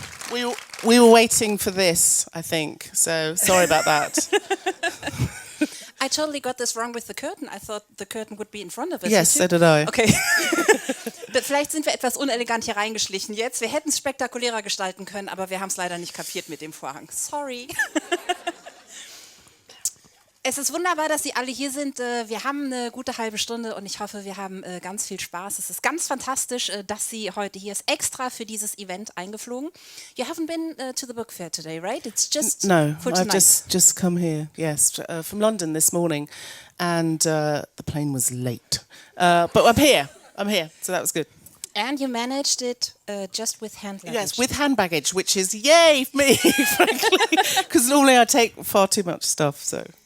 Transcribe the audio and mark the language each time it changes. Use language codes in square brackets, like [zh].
[en] We were waiting for this, I think. So sorry about that. I totally got this wrong with the curtain. I thought the curtain would be in front of us. Yes, so did I. Okay. [de] Vielleicht sind wir etwas unelegant hier reingeschlichen jetzt. Wir hätten es spektakulärer gestalten können, aber wir haben es leider nicht kapiert mit dem Vorhang. Sorry. Es ist wunderbar, dass Sie alle hier sind. Wir haben eine gute halbe Stunde und ich hoffe, wir haben ganz viel Spaß. Es ist ganz fantastisch, dass Sie heute hier ist, extra für dieses Event eingeflogen. [en] You haven't been to the book fair today, right? It's just No, for I've tonight. just come here, yes, from London this morning, and the plane was late. But I'm here, so that was good. And you managed it just with hand luggage. Yes, with hand baggage, which is yay for me, frankly, because normally I take far too much stuff, so.